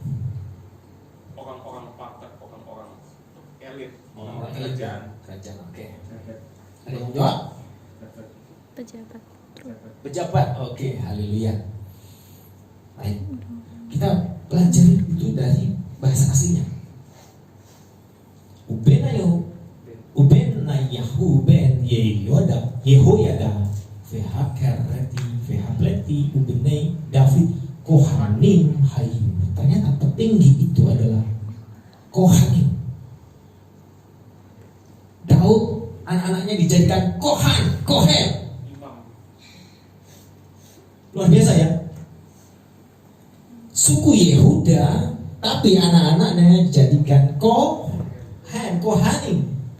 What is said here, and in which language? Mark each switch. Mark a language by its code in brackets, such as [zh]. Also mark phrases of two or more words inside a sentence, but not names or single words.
[id] Orang-orang pakar, orang-orang elit, Orang kerajaan. Oke. Ada yang jawab? Pejabat. Pejabat. Oke, haleluya. Baik. Kita pelajari itu dari bahasa aslinya. [he] ובניהו בן יהוידע והכרתי והפלתי ובני דוד כהנים היו. [id] Ternyata petinggi itu adalah Kohanim. Daud anak-anaknya dijadikan Kohen. Luar biasa ya. Suku Yehuda, tapi anak-anaknya dijadikan Kohanim.